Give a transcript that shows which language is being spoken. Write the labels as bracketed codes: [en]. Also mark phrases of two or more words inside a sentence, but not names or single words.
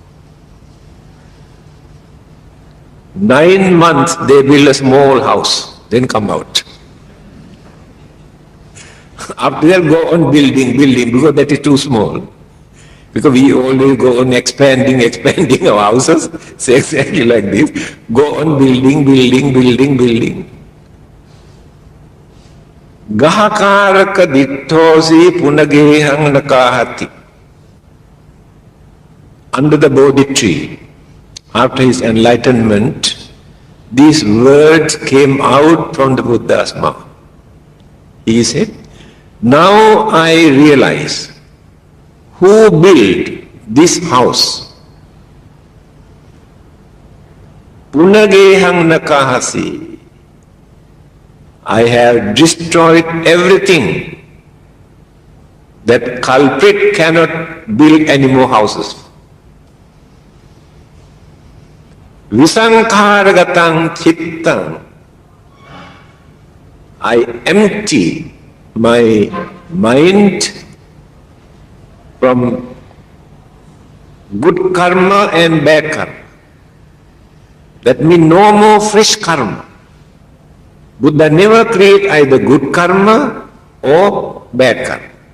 [en] 9 months they build a small house, then come out. After that go on building, because that is too small. Because we always go on expanding our houses, say exactly like this. Go on building. [pi] Gahakaraka dittosi punagehang nakahati. [en] Under the Bodhi tree, after his enlightenment, these words came out from the Buddha's mouth. He said, now I realize who built this house. [pi] Punagehang nakahasi. [en] I have destroyed everything. That culprit cannot build any more houses. [pi] Visankharagatang chittang. [en] I empty my mind from good karma and bad karma. That means no more fresh karma. Buddha never create either good karma or bad karma.